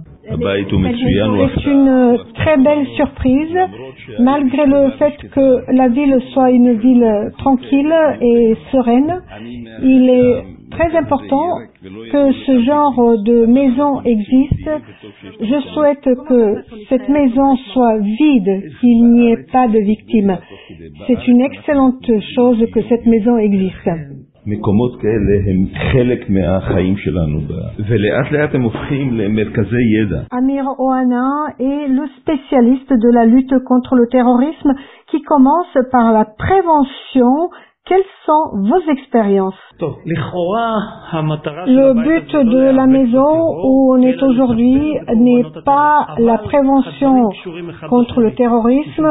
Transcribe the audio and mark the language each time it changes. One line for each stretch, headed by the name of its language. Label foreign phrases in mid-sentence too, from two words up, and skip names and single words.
French: C'est une très belle surprise, malgré le fait que la ville soit une ville tranquille et sereine. Il est très important que ce genre de maison existe. Je souhaite que cette maison soit vide, qu'il n'y ait pas de victimes. C'est une excellente chose que cette maison existe.
Hebrew: מקומות כאלה הם חלק מהחיים שלנו ולאט לאט הם הופכים למרכזי ידע.
French: Amir Ohana est le spécialiste de la lutte contre le terrorisme qui commence par la prévention. Quelles sont vos expériences? Le but de la maison où on est aujourd'hui n'est pas la prévention contre le terrorisme.